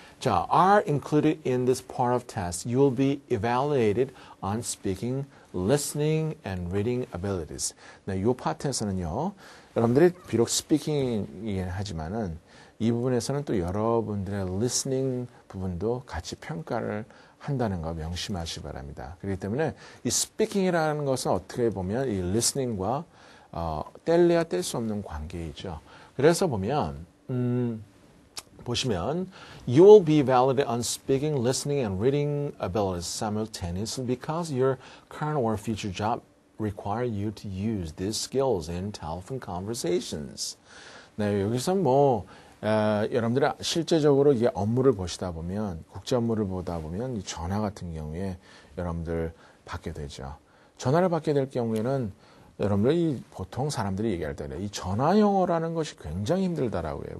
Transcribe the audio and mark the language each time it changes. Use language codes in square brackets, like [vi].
[en] 자, are included in this part of test. You will be evaluated on speaking, listening, and reading abilities. [ko] 네, 이 파트에서는요, 여러분들이 비록 스피킹이긴 하지만은 이 부분에서는 또 여러분들의 listening 부분도 같이 평가를 한다는 거 명심하시기 바랍니다. 그렇기 때문에 이 speaking이라는 것은 어떻게 보면 이 listening과 뗄래야 뗄 수 없는 관계이죠. 그래서 보면 보시면 [en] you will be evaluated on speaking, listening, and reading abilities simultaneously because your current or future job require you to use these skills in telephone conversations. [ko] 네, 여기서 여러분들이 실제적으로 이게 업무를 보시다 보면, 국제 업무를 보다 보면 이 전화 같은 경우에 여러분들 받게 되죠. 전화를 받게 될 경우에는 여러분들이 보통 사람들이 얘기할 때 이 전화 영어라는 것이 굉장히 힘들다라고 해요.